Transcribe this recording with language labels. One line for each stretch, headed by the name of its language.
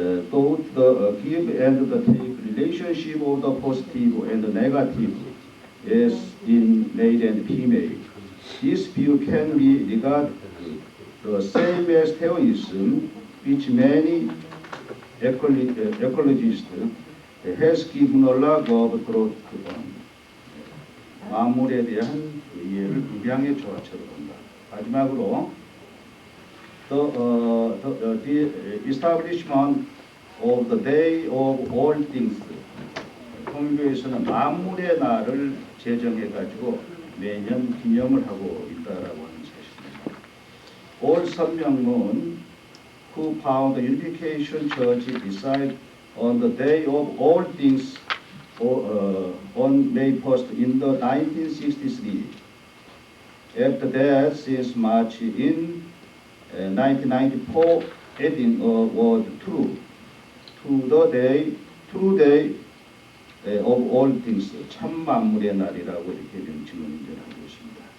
English: Both the give and the take relationship of the positive and the negative as in male and female. This view can be regarded the same as Taoism, which many ecologists has given a lot of thought on.
Korean: 만물에 대한 이해를 음양의 조화체로 본다.
English: 마지막으로 the establishment of the day of all things.
Korean: 통일교에서는 만물의 날을 제정해가지고 매년 기념을 하고 있다라고 하는 사실입니다.
English: All Sun Myung Moon, who found the Unification Church, decided on the day of all things on May 1st in the 1963. After that, since March in 1994, adding a word true to the day of all things,
Korean: 참 만물의 날이라고 이렇게 명칭을 인정하고 있습니다.